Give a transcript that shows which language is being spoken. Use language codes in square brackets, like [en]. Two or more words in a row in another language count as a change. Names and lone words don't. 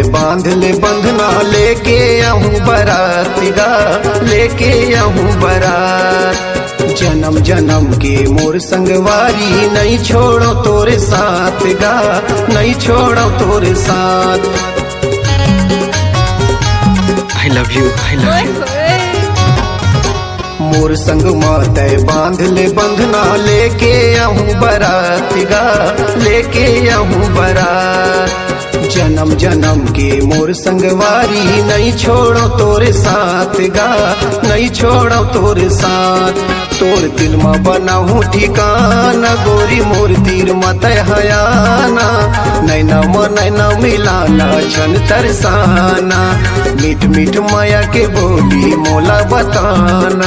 [hne] बांध ले बंधना लेके आहूँ बारात गा, लेके आहूँ बारात। जन्म जन्म के मोर संगवारी नहीं छोड़ो तोरे साथ गा, नहीं छोड़ो तोरे साथ। [en] I love you, I love you। [hne] मोर संग माते बांध ले बंधना लेके आहूँ बारात गा, लेके आहूँ बारात। जन्म जन्म के मोर संगवारी नहीं छोड़ो तोरे साथ गा, नहीं छोड़ो तोरे साथ। तोर दिल में बनाहूँ ठिकाना गोरी मोर तीर मत हयाना। नैना म नैना मिलाना छन तरसाना, मीठ मीठ माया के बोली मोला बताना।